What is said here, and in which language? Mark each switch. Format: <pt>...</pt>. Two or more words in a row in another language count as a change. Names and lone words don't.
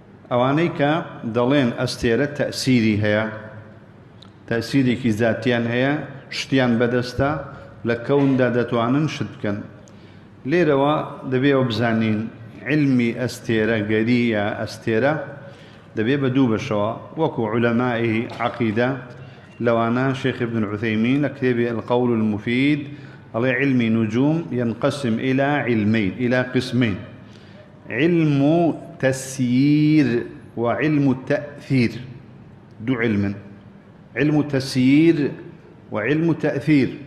<ckb>ئەوانەی کە دەڵێن ئەستێرە تەئسیری هەیە، تەئسیرێکی زاتیان هەیە، شتیان بەدەستە، لە کەوندا دەتوانن شت بکەن. لێرەوە دەبێەوە بزانین علمی ئەستێرە گەری یا ئەستێرە دەبێ بە دوو بەشەوە، وەکو عولەمای عەقیدە لەوانە شێخ ابن عوثەیمین لە کتێبی القول المفيد</ckb> <ar>على علم نجوم ينقسم إلى علمين، إلى قسمين: علم تسيير وعلم التأثير. دو علم: علم تسيير وعلم تأثير.</ar>